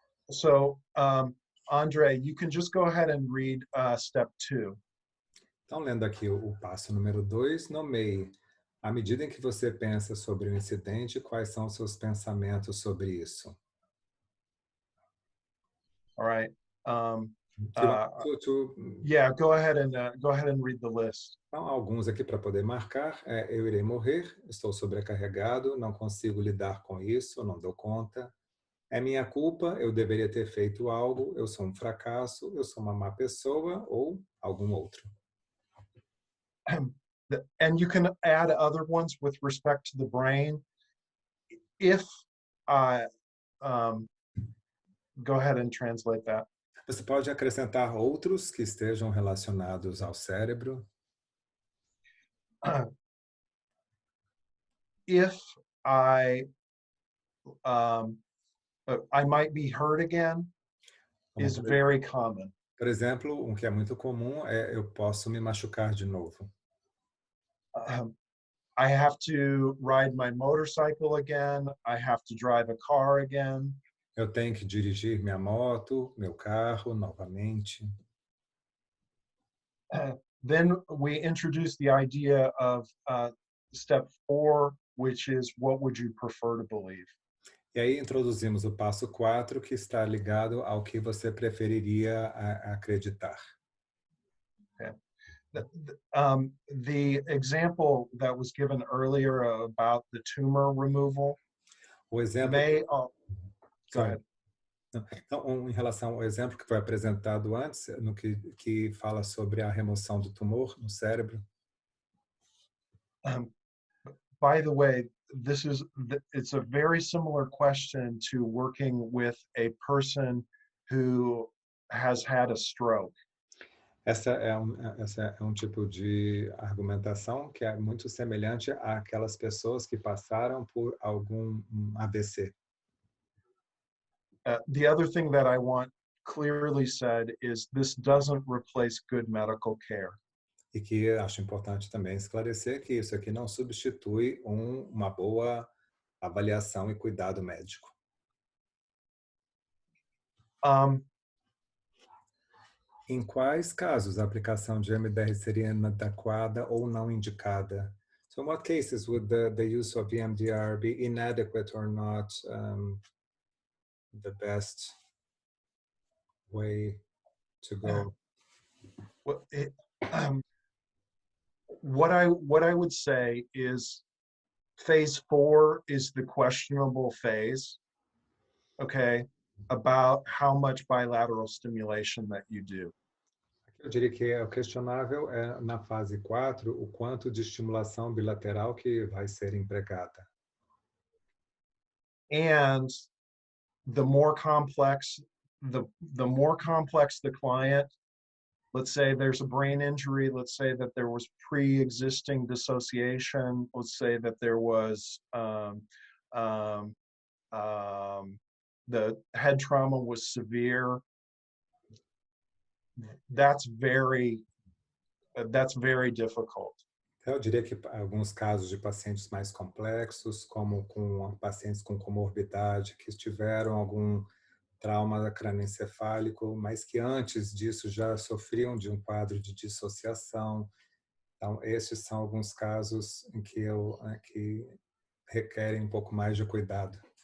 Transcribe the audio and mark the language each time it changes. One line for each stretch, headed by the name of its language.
English: So, André, you can just go ahead and read step 2.
Portuguese: Então, lendo aqui o passo número 2, nomeie, à medida em que você pensa sobre o incidente, quais são os seus pensamentos sobre isso?
English: All right. To Yeah, go ahead and read the list.
Portuguese: Então, alguns aqui para poder marcar. Eu irei morrer, estou sobrecarregado, não consigo lidar com isso, não dou conta. É minha culpa, eu deveria ter feito algo, eu sou um fracasso, eu sou uma má pessoa ou algum outro.
English: And you can add other ones with respect to the brain. If I, go ahead and translate that.
Portuguese: Você pode acrescentar outros que estejam relacionados ao cérebro.
English: If I might be hurt again is very common.
Portuguese: Por exemplo, um que é muito comum é eu posso me machucar de novo.
English: I have to ride my motorcycle again. I have to drive a car again.
Portuguese: Eu tenho que dirigir minha moto, meu carro novamente.
English: Then we introduce the idea of step 4, which is what would you prefer to believe?
Portuguese: E aí introduzimos o passo 4, que está ligado ao que você preferiria acreditar.
English: Okay. The example that was given earlier about the tumor removal
Portuguese: O exemplo
English: may... go ahead.
Portuguese: Então, em relação ao exemplo que foi apresentado antes, no que fala sobre a remoção do tumor no cérebro.
English: By the way, it's a very similar question to working with a person who has had a stroke.
Portuguese: Essa é um tipo de argumentação que é muito semelhante àquelas pessoas que passaram por algum AVC.
English: The other thing that I want clearly said is this doesn't replace good medical care.
Portuguese: E que acho importante também esclarecer que isso aqui não substitui uma boa avaliação e cuidado médico. Em quais casos a aplicação de EMDR seria inadequada ou não indicada?
English: So in what cases would the use of EMDR be inadequate or not the best way to go? Well, what I would say is phase 4 is the questionable phase, okay, about how much bilateral stimulation that you do.
Portuguese: Eu diria que o questionável na fase 4 o quanto de estimulação bilateral que vai ser empregada.
English: And the more complex the client, let's say there's a brain injury, let's say that there was pre-existing dissociation, let's say that there was the head trauma was severe, that's very difficult.
Portuguese: Eu diria que alguns casos de pacientes mais complexos, como com pacientes com comorbidade, que tiveram algum trauma crânioencefálico, mas que antes disso já sofriam de um quadro de dissociação. Então, esses são alguns casos em que requerem um pouco mais de cuidado.